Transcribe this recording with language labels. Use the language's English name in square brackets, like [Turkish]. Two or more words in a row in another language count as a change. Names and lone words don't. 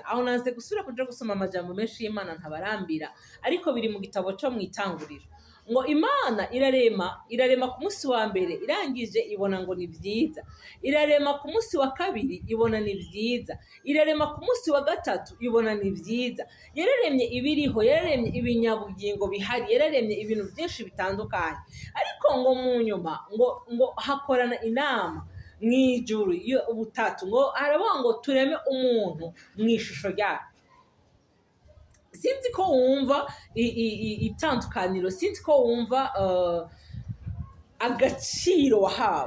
[Rundi] Aho naze gusubira kuja gusoma amajambo menshi y'Imana ntabarambira, ariko biri mu gitabo co mw'Itanguriro, ngo Imana irarema ku munsi wa mbere, irangije ibona ngo ni vyiza. Irarema ku munsi wa kabiri ibona ni vyiza. Irarema ku munsi wa gatatu ibona ni vyiza. [Kinyarwanda] Yararemye ibiriho, yararemye ibinyabugingo bihari, yararemye ibintu byinshi bitandukanye. [Rundi] Ariko ngo mu nyuma ngo hakorana inama mw'ijuru ubutatu, ngo haravuga ngo tureme umuntu mw'ishusho ryayo. Sinzi ko wumva itandukaniro, sinzi ko wumva agaciro wahawe.